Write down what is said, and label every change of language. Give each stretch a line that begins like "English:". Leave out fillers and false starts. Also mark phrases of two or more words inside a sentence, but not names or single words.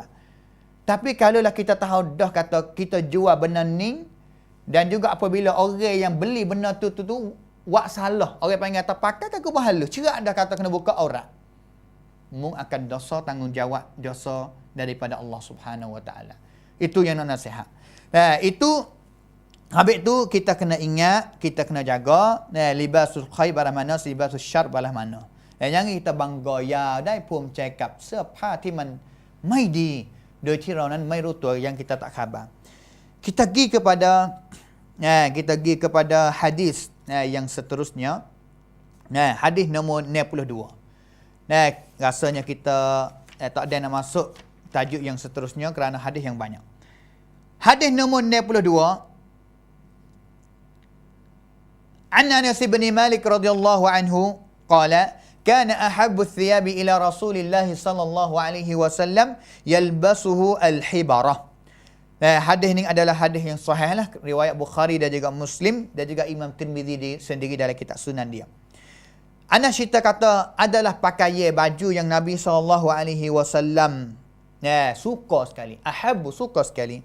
Malay: Tapi kalaulah kita tahu dah kata kita jual benda ni, dan juga apabila orang yang beli benda tu buat salah, orang panggil kata pakai kain kubung halus, cerak dah kata kena buka aurat, mu akan dosa, tanggungjawab dosa daripada
Arabic: الله سبحانه وتعالى.
Malay: Itu yang nak nasihat. Itu habis tu kita kena ingat, kita kena jaga
Arabic: لباس الخير
Malay: balah mana,
Arabic: لباس الشر
Malay: balah mana. Jangan kita bangga ya
Thai: ได้ภูมิใจกับเสื้อผ้าที่มันไม่ดีโดยที่เรานั้นไม่รู้ตัว
Malay: yang kita tak khabar. Kita pergi kepada hadis yang seterusnya. Hadis nombor 62. Rasanya kita tak ada nak masuk tajuk yang seterusnya kerana hadis yang banyak. Hadis nombor 62.
Arabic: عن أنس بن مالك رضي الله عنه قال كان أحب الثياب إلى رسول الله صلى الله عليه وسلم يلبسه الحبرة.
Malay: Hadis ini adalah hadis yang sahih lah, riwayat Bukhari dan juga Muslim dan juga Imam Tirmizi sendiri dalam kitab Sunan dia. Anas cerita kata adalah pakaian baju yang Nabi SAW suka sekali. Ahabbu, suka sekali.